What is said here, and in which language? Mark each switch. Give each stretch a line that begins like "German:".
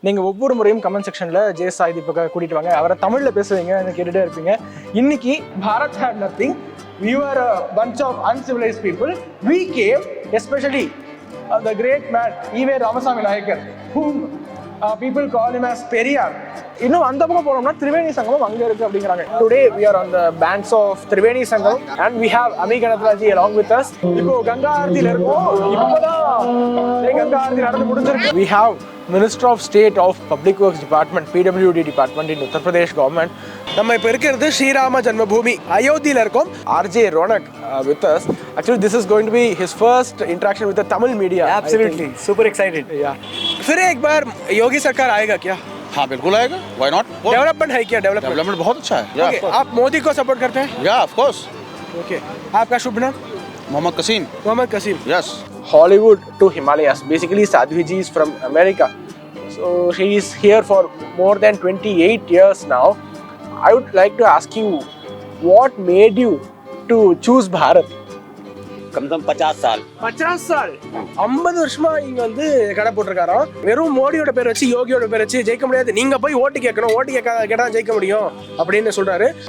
Tamil: நீங்கள் ஒவ்வொரு முறையும் கமெண்ட் செக்ஷனில் ஜே சாய் தீபக்கை கூட்டிட்டு வாங்க, அவரை தமிழில் பேசுவீங்கன்னு கேட்டுகிட்டே இருப்பீங்க. இன்னைக்கு
English: Bharat had nothing, we were a bunch of uncivilized people, we came especially the great man E.V. Ramasamy Nayakar, whom people call him as Periyar.
Tamil: இன்னும் அந்த பக்கம் போனோம்னா திரிவேணி சங்கமம் அங்க இருக்கு அப்படிங்கிறாங்க.
English: Today we are on the banks of Triveni Sangam and we have Ami Ganatalaji along with us.
Tamil: இப்போ கங்கா ஆரத்தியில இருக்கோம். இப்போதான் கங்கா ஆரத்தி நடந்து முடிஞ்சிருக்கு.
English: We have Minister of State of Public Works Department, PWD Department in Uttar Pradesh government.
Tamil: நம்ம இப்போ இருக்கிறது ஸ்ரீராம ஜன்மபூமி அயோத்தியில இருக்கோம்.
English: RJ Ronak with us. Actually this is going to be his first interaction with the Tamil media. Absolutely, super excited. Yeah.
Hindi: फिर एक बार योगी सरकार आएगा क्या? हाँ बिल्कुल आएगा,
English: Why not.
Hindi: डेवलपमेंट है क्या? डेवलपमेंट बहुत अच्छा है.
English: Okay.
Hindi: आप मोदी को सपोर्ट करते हैं?
English: या of course.
Hindi: ओके. आपका शुभ नाम? Mohammad कसीम. Mohammad कसीम.
English: Yes. Hollywood to Himalayas. Basically Sadhvi ji is from America. So she is here for more than 28 years now. I would like to ask you, what made you to choose Bharat?
Hindi: कम से कम 50 साल. 50 साल
Tamil: 50 வருஷமா இங்க வந்து கடை போட்டிருக்காராம். வெறும் மோடியோட பேர் வச்சு யோகியோட பேர் வச்சு ஜெயிக்க முடியாது, நீங்க போய் ஓட்டு கேட்கணும், ஓட்டு கேட்டா ஜெயிக்க முடியும் அப்படின்னு சொல்றாரு.